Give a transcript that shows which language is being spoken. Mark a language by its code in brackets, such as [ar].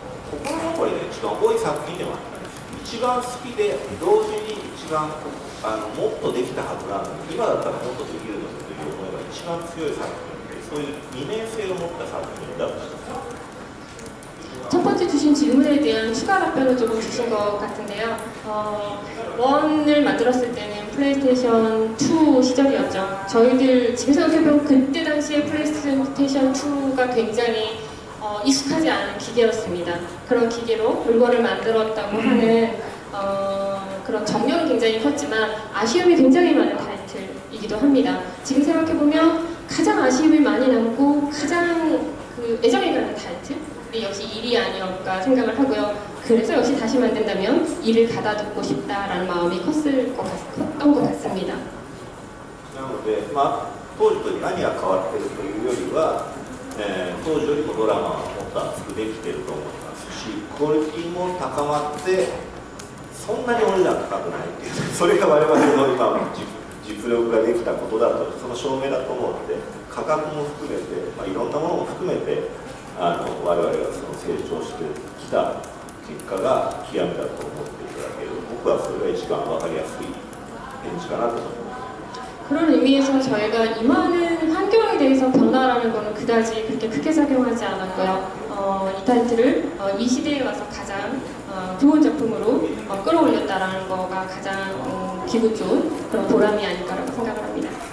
[ja] 心残りで一番多い作品でもあったんです。一番好きで同時に一番もっとできたはずなのに、今だったらもっとできるのにという思いが一番強い作品で、そういう二面性を持った作品だと思います。 [ko] 첫 번째 주신 질문에 대한 추가 답변을 조금 주신 것 같은데요. 원을 만들었을 때는 플레이스테이션 2 시절이었죠. 저희들 지금 생각해보면 그때 당시에 플레이스테이션 2가 굉장히 익숙하지 않은 기계였습니다. 그런 기계로 물건을 만들었다고 하는 그런 정력이 굉장히 컸지만 아쉬움이 굉장히 많은 타이틀이기도 합니다. 지금 생각해보면 가장 아쉬움이 많이 남고 가장 애정이 가는 타이틀? 역시 일이 아니었까 생각을 하고요. 그래서 역시 다시 만든다면 일을 가다듬고 싶다라는 마음이 컸던 것 같습니다. [ja] なので、当時と何が変わっているというよりは、当時よりもドラマはもっと熱くできていると思いますし、クオリティも高まって、そんなにお値段高くないっていう、それが我々の今実力ができたことだと、その証明だと思うので、価格も含めて、いろんなものも含めて、我々がその成長してきた結果が極めだと思っていただける、僕はそれが一番分かりやすい展示かなと思います。 [ko] 그런 의미에서 저희가 임하는 환경에 대해서 변화라는 것은 그다지 그렇게 크게 작용하지 않았고요. 이 타이틀을 이 시대에 와서 가장 좋은 작품으로 끌어올렸다라는 거가 가장 기분 좋은 그런 보람이 아닐까라고 생각을 합니다.